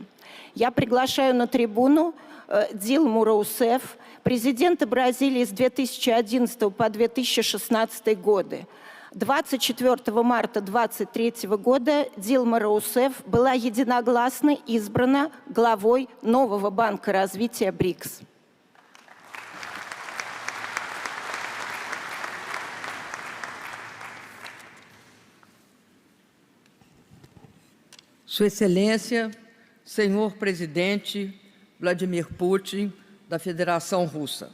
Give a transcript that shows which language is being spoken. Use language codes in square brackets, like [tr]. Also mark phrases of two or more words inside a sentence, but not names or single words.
[ru] Я приглашаю на трибуну Дилму Роусеф, президента Бразилии с 2011 по 2016 годы. 24 марта 2023 года Дилма Роусеф была единогласно избрана главой нового банка развития БРИКС. [pt] Sua Excelência, senhor presidente Vladimir Putin, da Federação Russa.